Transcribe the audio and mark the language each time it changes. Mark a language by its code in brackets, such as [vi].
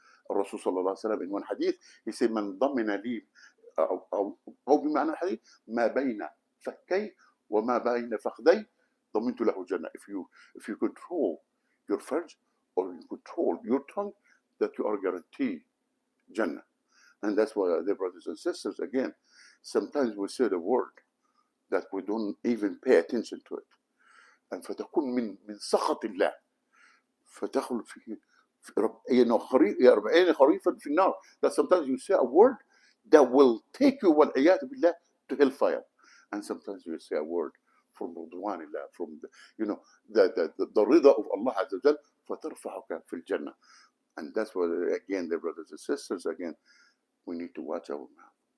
[ar] Rasul sallallahu alaihi wasallam [en] in one hadith, he said, [ar] "Man damina li, أو بمعنى الحديث ما بين فكي وما بين فخذي ضمنت له جنة." [en] If you control your farj or you control your tongue, that you are guaranteed Jannah. And that's why, dear brothers and sisters, again, sometimes we say the word that we don't even pay attention to it. [ar] And فتكون من سخط الله فتدخل في 40 خريفا في النار. [en] That sometimes you say a word that will take you والعياذ بالله to hellfire. And sometimes you say a word from رضوان الله, from the rida of Allah Azza wa Jal, [ar] فترفعك في الجنة. [en] And that's why, again, dear brothers and sisters, again, we need to watch our mouth.